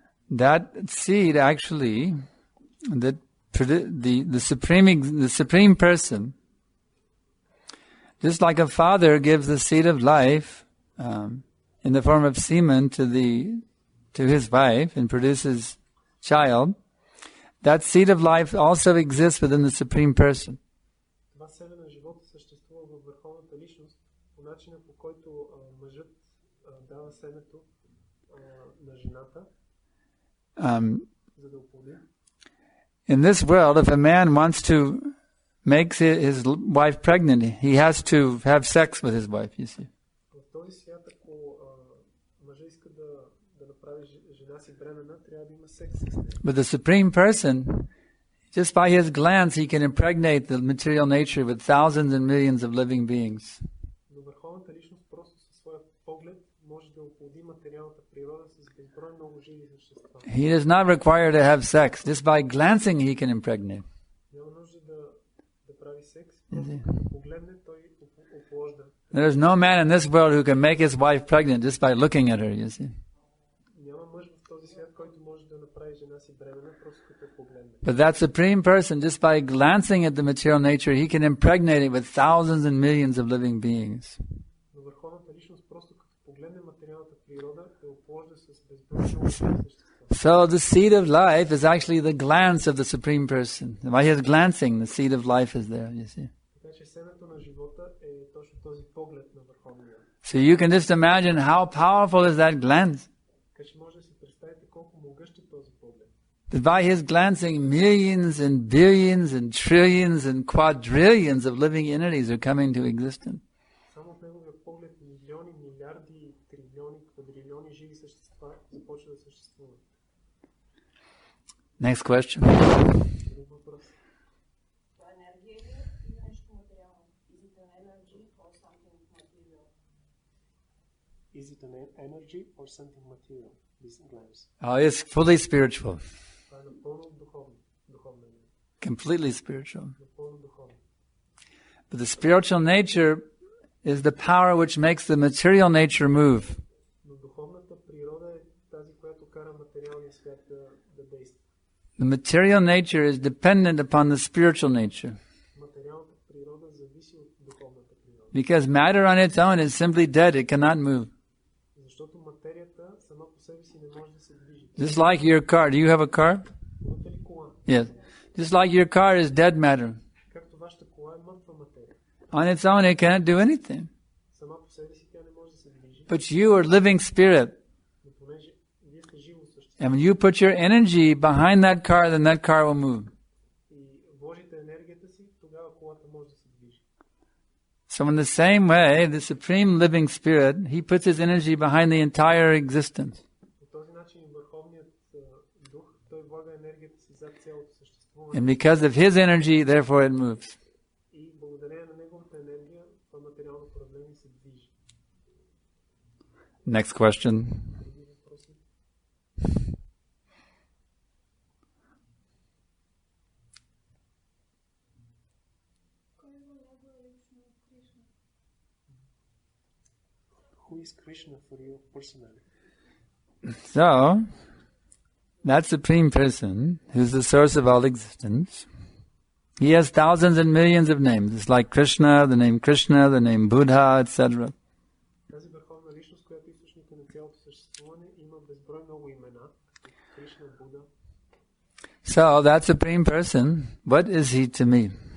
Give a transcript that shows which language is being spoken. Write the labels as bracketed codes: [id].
[en] That seed actually, the supreme person, just like a father gives the seed of life in the form of semen to his wife and produces child, that seed of life also exists within the Supreme Person. [bg] Това семе на живота съществува във върховната личност по начина, по който мъжът дава семето на жената, за да оплоди. [en] In this world, if a man wants to make his wife pregnant, he has to have sex with his wife, you see. [bg] В този свят, ако мъжът иска да направи жена си бременна, трябва да има секс с нея. [en] But the Supreme Person, just by his glance, he can impregnate the material nature with thousands and millions of living beings. [bg] Но върховната личност просто със своя поглед може да оплоди материалната природа с безброй много живи същества. [en] He does not require to have sex. Just by glancing, he can impregnate. [bg] Няма нужда да прави секс, просто като погледне, той опложда. [en] There's no man in this world who can make his wife pregnant just by looking at her, you see. [bg] Няма мъж в този свят, който може да направи жена си бременна, просто като погледне. [en] But that Supreme Person, just by glancing at the material nature, he can impregnate it with thousands and millions of living beings. [bg] Но върховната личност просто като погледне материалната природа, я опложда с безброй много същества. [en] So the seed of life is actually the glance of the Supreme Person. By his glancing, the seed of life is there, you see. [bg] Така че семето на живота е точно този поглед на върховния. [en] So you can just imagine how powerful is that glance. [bg] Така че може да си представите колко могъщ е този поглед. [en] That by his glancing, millions and billions and trillions and quadrillions of living entities are coming to existence. [bg] Само от неговия поглед милиони, милиарди, трилиони, квадрилиони живи същества започват да съществуват. [en] Next question. [bg] Друг въпрос. Това енергия ли е или нещо материално? [en] Is it an energy or something material? Is it an energy or something material? This glance. Oh, it's fully spiritual. [bg] Това е напълно духовна енергия. [en] Completely spiritual. [bg] Напълно духовна. [en] But the spiritual nature is the power which makes the material nature move. [bg] Но духовната природа е тази, която кара материалния свят да действа. [en] The material nature is dependent upon the spiritual nature. [bg] Материалната природа зависи от духовната природа. [en] Because matter on its own is simply dead, it cannot move. [bg] Защото материята сама по себе си не може да се движи. [en] Just like your car. Do you have a car? [bg] Имате ли кола? [en] Yes. Just like your car is dead matter. [bg] Както вашата кола е мъртва материя. [en] On its own, it cannot do anything. [bg] Сама по себе си тя не може да се движи. [en] But you are living spirit. [bg] Но понеже вие сте живо същество [en] And when you put your energy behind that car, then that car will move. [bg] и вложите енергията си, тогава колата може да се движи. [en] So in the same way, the Supreme Living Spirit, he puts his energy behind the entire existence. [bg] По този начин върховният дух, той влага енергията си зад цялото съществуване. [en] And because of his energy, therefore it moves. [bg] И благодарение на неговата енергия, това материално проявление се движи. [en] Next question. [bg] Други въпроси? [en] Who is Krishna for you personally? So, that Supreme Person, who's the source of all existence, he has thousands and millions of names. It's like Krishna, the name Buddha, etc. [bg] Тази върховна личност, която е източника на цялото съществуване, има безброй много имена. Кришна, Буда. [en] So, that Supreme Person, what is he to me?